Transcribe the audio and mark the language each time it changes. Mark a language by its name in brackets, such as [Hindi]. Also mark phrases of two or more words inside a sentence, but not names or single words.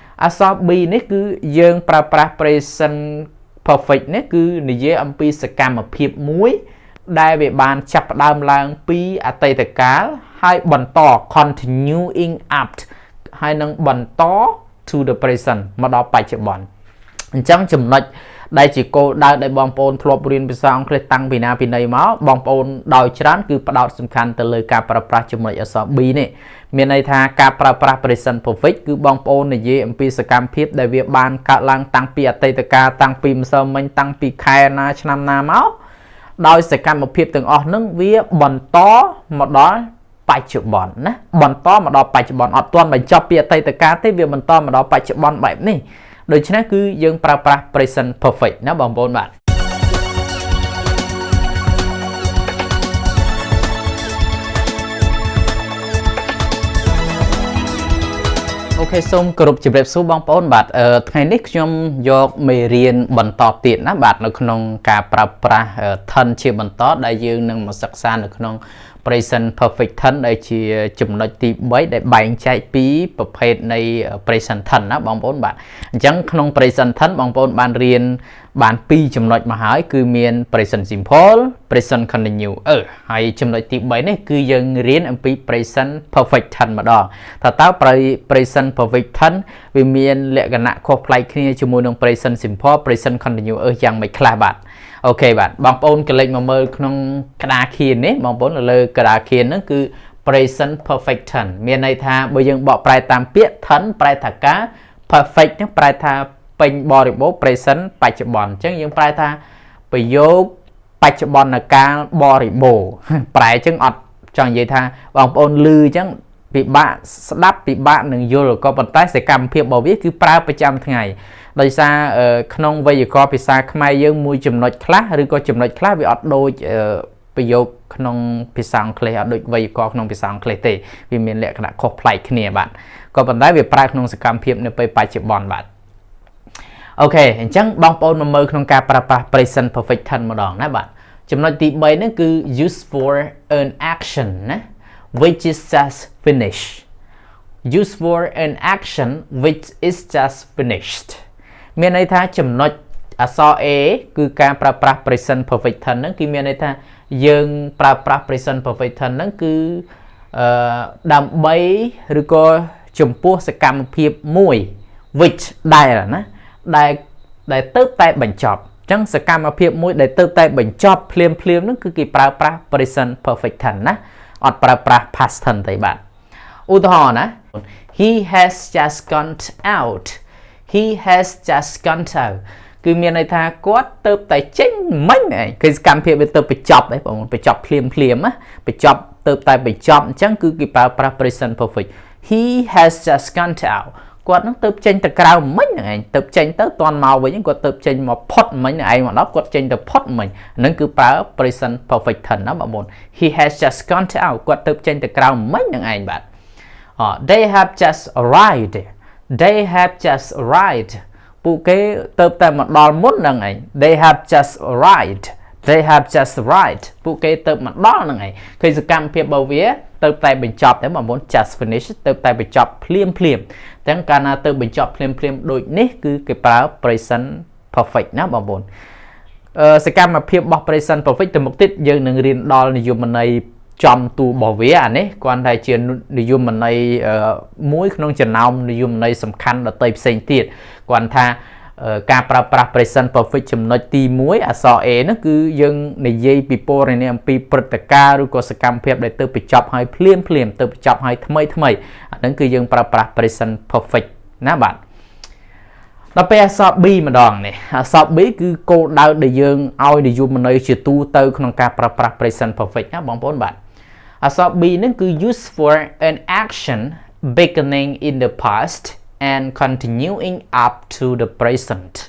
[Khmer] អក្សរ B នេះគឺយើងប្រើប្រាស់ [English] present perfect [Khmer] នេះគឺនិយាយអំពីសកម្មភាពមួយដែលវាបានចាប់ផ្ដើមឡើងពីអតីតកាលហើយបន្ត [English] continuing up [Khmer] ហើយនឹងបន្ត [English] to the present [Khmer] មកដល់បច្ចុប្បន្នអញ្ចឹងចំណុចដែលជាគោលដៅដែលបងប្អូនធ្លាប់រៀនភាសាអង់គ្លេសតាំងពីណាពីណីមកបងប្អូនដោយច្រើនគឺផ្ដោត សំខាន់ទៅលើការប្រើប្រាស់ចំណុចអក្សរ B នេះមានន័យថាការប្រើប្រាស់ [English] present perfect [Khmer] គឺបងប្អូននិយាយអំពីសកម្មភាពដែលវាបានកើតឡើងតាំងពីអតីតកាលតាំងពីម្សិលមិញតាំងពីខែណាឆ្នាំណាមកដោយសកម្មភាពទាំងអស់ហ្នឹងវាបន្តមកដល់បច្ចុប្បន្នណាបន្តមកដល់បច្ចុប្បន្នអត់ទាន់បញ្ចប់ពីអតីតកាលទេវាបន្តមកដល់បច្ចុប្បន្នបែបនេះដូច្នេះគឺយើងប្រើប្រាស់ [English] present perfect [Khmer] ណាបងប្អូនបាទ អូខេសូមគោរពជម្រាបសួរបងប្អូនបាទថ្ងៃនេះខ្ញុំយកមេរៀនបន្តទៀតណា បាទនៅក្នុងការប្រើប្រាស់ tense ជាបន្តដែលយើងនឹងមកសិក្សានៅក្នុង [English] present perfect tense [Khmer] ដែលជាចំណុចទី3ដែលបែងចែកពីប្រភេទនៃ [English] present tense [Khmer] ណាបងប្អូនបាទអញ្ចឹងក្នុង present tense បងប្អូនបានរៀនបាន2ចំណុចមកហើយគឺមាន [English] present simple present continue [Khmer] ហើយ ចំណុចទី3នេះគឺយើងរៀនអំពី [English] present perfect tense [Khmer] ម្ដងថាតើ [English] present perfect tense [Khmer] វាមានលក្ខណៈខុសប្លែកគ្នាជាមួយនឹង [English] present simple present continue [Khmer] យ៉ាងម៉េចខ្លះបាទអូខេបាទបងប្អូនកលេចមកមើលក្នុងក្តារខៀននេះបងប្អូននៅលើក្តារខៀនហ្នឹងគឺ [English] present perfect tense [Khmer] មាន ន័យថាបើយើងបកប្រែតាមពាក្យ tense ប្រែថាការ perfect ហ្នឹងប្រែថាពេញបរិបូរណ៍ present បច្ចុប្បន្នអញ្ចឹងយើងប្រែថាប្រយោគបច្ចុប្បន្នកាលបរិបូរណ៍ប្រែអញ្ចឹងអត់ចង់និយាយថាបងប្អូន ឮអញ្ចឹងពិបាកស្ដាប់ពិបាកនឹងយល់ក៏ប៉ុន្តែសកម្មភាពរបស់វាគឺប្រើប្រចាំថ្ងៃដោយសារក្នុងវេយ្យាករណ៍ភាសាខ្មែរយើងមួយចំណុច ខ្លះឬក៏ចំណុចខ្លះវាអត់ដូចប្រយោគក្នុងភាសាអង់គ្លេសអត់ដូចវេយ្យាករណ៍ក្នុងភាសាអង់គ្លេសទេវាមានលក្ខណៈខុសប្លែក គ្នាបាទក៏ប៉ុន្តែវាប្រើក្នុងសកម្មភាពនៅពេលបច្ចុប្បន្នបាទអូខេអញ្ចឹងបងប្អូនមកមើលក្នុងការប្រើប្រាស់ [English] present perfect tense [Khmer] ម្ដងណាបាទចំណុចទី3ហ្នឹងគឺ [English] use for an action [Khmer] ណា [English] which is just finished use for an action which is just finished [Khmer] មានន័យថាចំណុចអក្សរ A គឺការប្រើប្រាស់ [English] present perfect tense [Khmer] ហ្នឹងគឺមានន័យថាយើងប្រើប្រាស់ [English] present perfect tense [Khmer] ហ្នឹងគឺ ដើម្បីឬក៏ចំពោះសកម្មភាពមួយ which ដែលណាដែលទៅតែបញ្ចប់អញ្ចឹងសកម្មភាពមួយដែលទៅតែបញ្ចប់ភ្លាមហ្នឹងគឺគេប្រើប្រាស់ [English] present perfect tense [Khmer] ណាអ ត់ប្រើប្រាស់ [English] past tense [Khmer] ទេបាទឧទាហរណ៍ណា [English] he has just gone out he has just gone out [Khmer] គឺមានន័យថាគាត់ទៅតែចេញ មិញឯងគឺសកម្មភាពវាទៅបញ្ចប់ឯងបងប្អូនបញ្ចប់ភ្លាមណាបញ្ចប់ទៅតែបញ្ចប់អញ្ចឹងគឺគេប្រើប្រាស់ [English] present perfect he has just gone out [Khmer] គាត់នឹងទៅចេញទៅក្រៅមិញហ្នឹងឯងទៅចេញទៅតន់មកវិញគាត់ទៅចេញមកផុតមិញឯងមកដល់គាត់ចេញទៅផុតមិញហ្នឹងគឺប្រើ [English] present perfect tense [Khmer] ណាបងប្អូន [English] he has just gone out [Khmer] គាត់ទៅចេញទៅក្រៅមិញហ្នឹងឯងបាទ [English] they have just arrived they have just arrived [Khmer] ពួកគេទៅតែមកដល់មុនហ្នឹងឯង [English] they have just arrived they have just arrived [Khmer] ពួកគេទៅមកដល់ហ្នឹងឯងឃើញសកម្មភាពរបស់វាទៅតែបញ្ចប់តែបងប្អូន [English] just finish [Khmer] ទៅតែបញ្ចប់ភ្លាមទាំង កាលណាទៅបញ្ចប់ភ្លាមដូចនេះគឺគេប្រើ [English] present perfect [Khmer] ណាបងប្អូនសកម្មភាពរបស់ [English] present perfect [Khmer] ទៅមុខទៀតយើងនឹងរៀនដល់និយមន័យចំទូរបស់វាអានេះគ្រាន់តែជា និយមន័យមួយក្នុងចំណោមនិយមន័យសំខាន់ដទៃផ្សេងទៀតគ្រាន់ថាការប្រើប្រាស់ [English] present perfect [Khmer] ចំណុចទី1អក្សរ A ហ្នឹងគឺយើងនិយាយពីពរនាអំពីព្រឹត្តិការណ៍ឬក៏សកម្មភាពដែលទៅបញ្ចប់ហើយភ្លាមទៅបញ្ចប់ហើយថ្មីអាហ្នឹងគឺយើងប្រើប្រាស់ [English] present perfect [Khmer] ណាបាទដល់ពេលអក្សរ B ម្ដងនេះអក្សរ B គឺគោលដៅដែលយើងឲ្យនិយមន័យជាទូទៅក្នុងការប្រើប្រាស់ [English] present perfect [Khmer] ណាបងប្អូនបាទអក្សរ B ហ្នឹងគឺ [English] use for an action beginning in the past and continuing up to the present